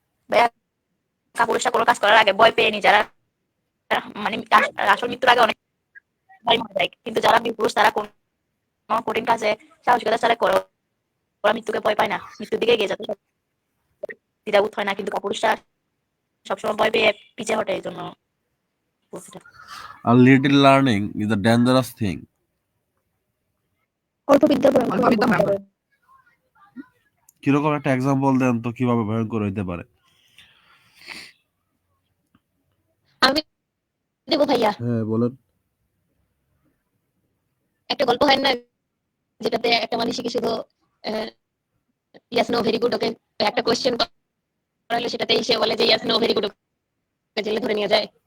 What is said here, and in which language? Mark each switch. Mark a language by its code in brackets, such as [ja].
[bn] ভাইয়া, কাপুরুষরা কোনো কাজ করার আগে ভয় পেয়ে নি যারা মানে আসল মৃত্যুর আগে অনেক ভারী মরে যায়, কিন্তু যারা বীর পুরুষ তারা কোনো কঠিন কাজে সাহসিকতা ছাড়া করে, ওরা মৃত্যুকে ভয় পায় না, মৃত্যুর দিকে এগিয়ে যেতে দ্বিধাবোধ হয় না, কিন্তু কাপুরুষরা সবসময় ভয় পেয়ে পিছিয়ে হটে। এই জন্য [en] A little learning is a dangerous thing. [bn] অল্প বিদ্যা ভয়ঙ্কর। কিরকম একটা এক্সাম্পল দেন তো, কিভাবে ভয়ঙ্কর হইতে পারে? আমি দেবো ভাইয়া। হ্যাঁ, বলেন। একটা গল্প হয় না যেটাতে একটা মানুষকে শুধু [en] yes no very good okay [bn] একটা কোশ্চেন করালে সেটাতেই সে বলে যে ইয়েস নো ভেরি গুড, ওকে জেলে ধরে নিয়ে যায়।